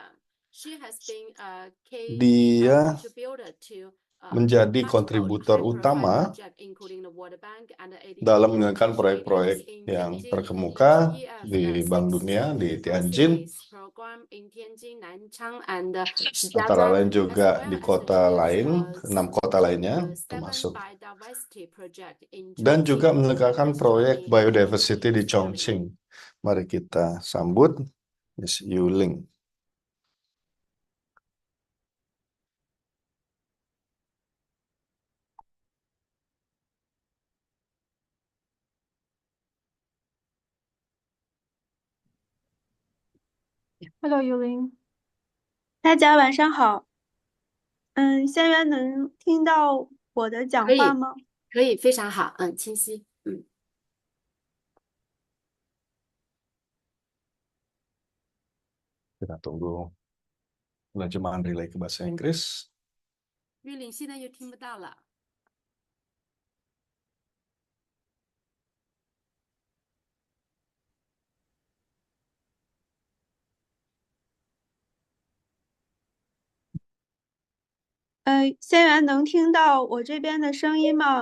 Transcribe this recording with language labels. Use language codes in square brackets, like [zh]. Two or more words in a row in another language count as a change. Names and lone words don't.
[id] Dia menjadi kontributor utama dalam menjalankan proyek-proyek yang terkemuka di Bank Dunia di Tianjin, antara lain juga di kota lain, 6 kota lainnya termasuk, dan juga menyelenggarakan proyek biodiversity di Chongqing. Mari kita sambut Miss Yuling. [en] Hello, Yuling. [zh] 大家晚上好。仙源能听到我的讲话吗？可以，非常好，清晰。 [id] Kita tunggu penerjemahan relay ke bahasa Inggris. [zh] 玉玲现在又听不到了。仙源能听到我这边的声音吗？